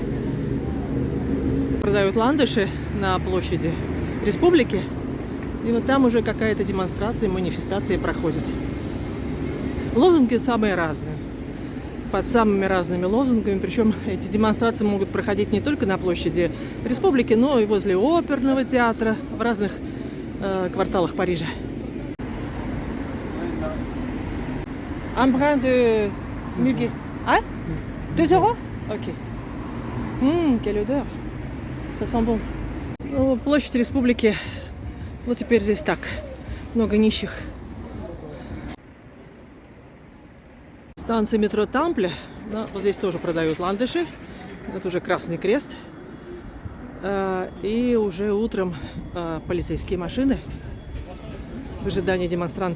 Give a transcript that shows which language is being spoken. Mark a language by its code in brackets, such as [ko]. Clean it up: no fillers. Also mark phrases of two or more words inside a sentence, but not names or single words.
[ru] Продают ландыши на площади Республики, и вот там уже какая-то демонстрация, манифестация проходит. Лозунги самые разные, под самыми разными лозунгами, причем эти демонстрации могут проходить не только на площади Республики, но и возле оперного театра в разных кварталах Парижа. [fr] Un brin de muguet. Ah 2 €? Ok. Quelle odeur. Ça sent bon. [ru] Ну, площадь Республики. Вот теперь здесь так. Много нищих. Станция метро Тампле. Да, вот здесь тоже продают ландыши. Это уже Красный Крест. И уже утром полицейские машины в ожидании демонстрантов.